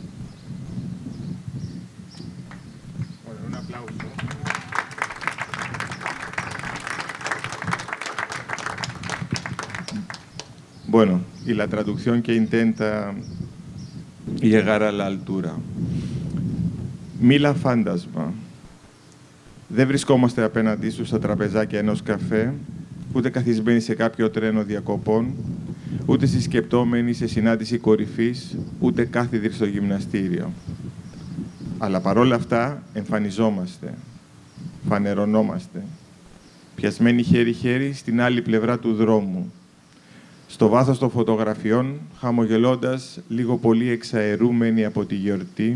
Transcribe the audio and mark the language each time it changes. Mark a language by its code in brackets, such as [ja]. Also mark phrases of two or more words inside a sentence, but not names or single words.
[es] Bueno, un aplauso. Bueno, y la traducción que intenta llegar a la altura. [el] Μίλα φάντασμα. Δεν βρισκόμαστε απέναντί σου στα τραπεζάκια ενός καφέ, ούτε καθισμένοι σε κάποιο τρένο διακοπών, ούτε συσκεπτόμενοι σε συνάντηση κορυφής, ούτε κάθιδροι στο γυμναστήριο. Αλλά παρόλα αυτά εμφανιζόμαστε, φανερωνόμαστε, πιασμένοι χέρι-χέρι στην άλλη πλευρά του δρόμου, στο βάθος των φωτογραφιών, χαμογελώντας, λίγο πολύ εξαερούμενοι από τη γιορτή.